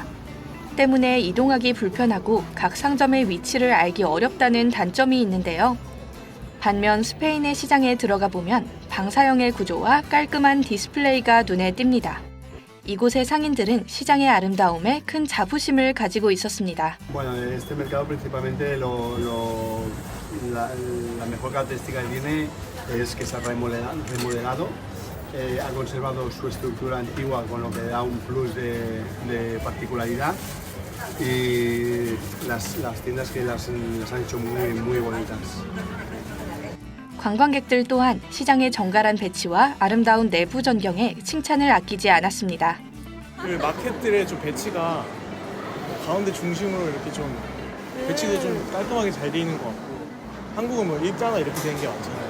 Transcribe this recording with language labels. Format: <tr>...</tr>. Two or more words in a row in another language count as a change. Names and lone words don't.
<ko>때문에 이동하기 불편하고 각 상점의 위치를 알기 어렵다는 단점이 있는데요. 반면 스페인의 시장에 들어가 보면 방사형의 구조와 깔끔한 디스플레이가 눈에 띕니다. 이곳의 상인들은 시장의 아름다움에 큰 자부심을 가지고 있었습니다.</ko> <es>Bueno, en este mercado principalmente la mejor característica que tiene es que se ha remodelado, ha conservado su estructura antigua con lo que da un plus de particularidad y las tiendas que las han hecho muy bonitas.</es> <ko>관광객들 또한 시장의 정갈한 배치와 아름다운 내부 전경에 칭찬을 아끼지 않았습니다. 그 마켓들의 좀 배치가 가운데 중심으로 이렇게 좀 배치도 좀 깔끔하게 잘 돼 있는 것 같고 한국은 뭐 일자나 이렇게 되는 게 많잖아요.</ko>